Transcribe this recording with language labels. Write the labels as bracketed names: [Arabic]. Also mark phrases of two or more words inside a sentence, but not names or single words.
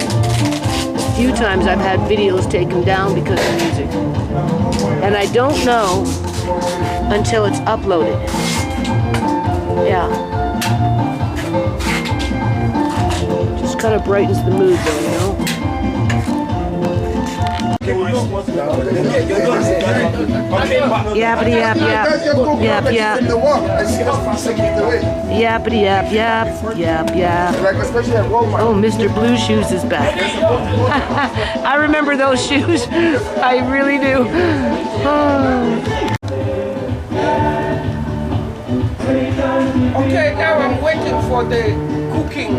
[English] A few times I've had videos taken down because of music. And I don't know until it's uploaded. Yeah. Just kind of brightens the mood though, you know? Yappity yap yap. Yap yap. Yappity yap yap. Yap yap. Oh, Mr. Blue Shoes is back. I remember those shoes. I really do. Oh. Okay, now I'm waiting for the cooking.